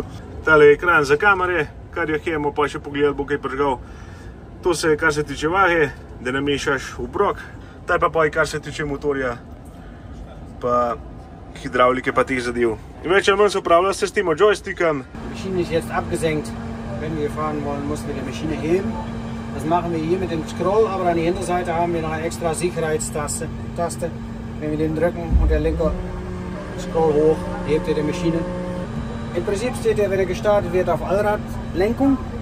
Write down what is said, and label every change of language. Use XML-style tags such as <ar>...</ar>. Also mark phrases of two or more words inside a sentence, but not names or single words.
<sl>Tale je ekran za kamere, kar jo hemo pa še pogledati, bo kaj prižgal. To se kar se tiče vage, da namešaš obrok. Ta pa kar se tiče motorja, pa hidravlike pa teh zadev. In več ali manj se upravlja s tem joystickom.</sl> <de>Die Maschine ist jetzt abgesenkt. Wenn wir fahren wollen, müssen wir die Maschine heben. Das machen wir hier mit dem Scroll, aber an der Hinterseite haben wir noch eine extra Sicherheitstaste. Wenn wir den drücken und der Lenker Scroll hoch, hebt er die Maschine. Im Prinzip steht er, wenn er gestartet wird, auf Allradlenkung.</de>